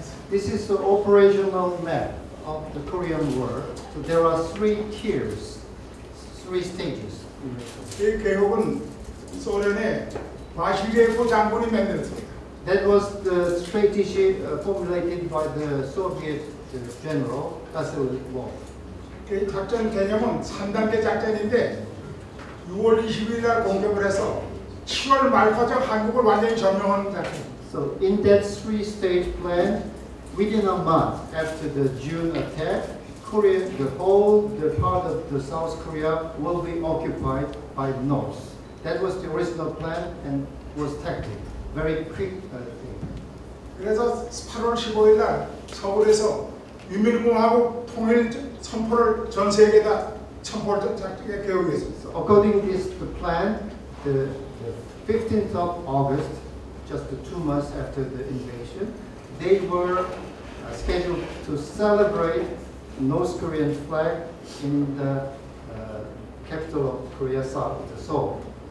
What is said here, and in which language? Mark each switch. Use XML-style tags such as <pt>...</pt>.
<en>This is the operational map of the Korean War. So there are 3 tiers, 3 stages.</en> <ko>이 계획은 소련의 바시리에프 장군이 만들었습니다.</ko> <en>That was the strategy formulated by the Soviet general Vasilov.</en> <ko>그 작전 개념은 3단계 작전인데 6월 20일 날 공격을 해서 7월 말까지 한국을 완전히 점령하는 작전.</ko> <en>So in that 3-stage plan, within a month after the June attack, Korea, the part of the South Korea will be occupied by the North. That was the original plan and was tactic. Very quick thing.</en> <ko>그래서 8월 15일 날 서울에서 유민공화국 통일 선포를 전 세계에다 선포를 계획했습니다.</ko> <en>So according to this the plan, the 15th of August, just 2 months after the invasion, they were scheduled to celebrate North Korean flag in the capital of Korea, Seoul.</en>